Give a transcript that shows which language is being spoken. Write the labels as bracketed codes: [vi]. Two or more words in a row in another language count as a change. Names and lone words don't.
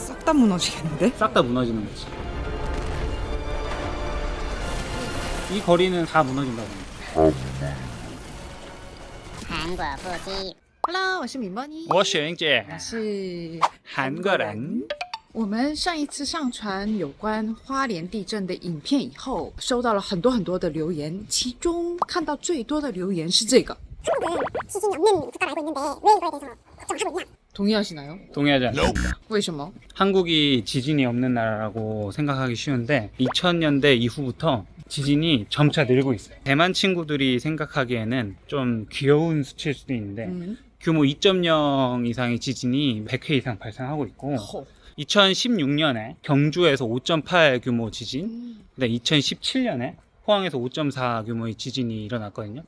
[ko] 다 무너지겠는데? 싹 다 무너지는 거지. 이 거리는 다 무너진다고 합니다. [zh] 韩国腹肌。 Hello，我是敏波妮，我是英姐，我是韩国人。我们上一次上传有关花莲地震的影片以后，收到了很多的留言，其中看到最多的留言是这个。 [ko] 지진이 없는 국가로 알고 있는데 왜 이거에 대해서 걱정을 하고 있냐? 동의하시나요? 동의하지 않습니다. [zh] 为什么？ [ko] 한국이 지진이 없는 나라라고 생각하기 쉬운데 2000년대 이후부터 지진이 점차 늘고 있어요. 대만 친구들이 생각하기에는 좀 귀여운 수치일 수도 있는데 규모 2.0 이상의 지진이 100회 이상 발생하고 있고 2016년에 경주에서 5.8 규모 지진, 근데 2017년에 포항에서 5.4 규모의 지진이 일어났거든요.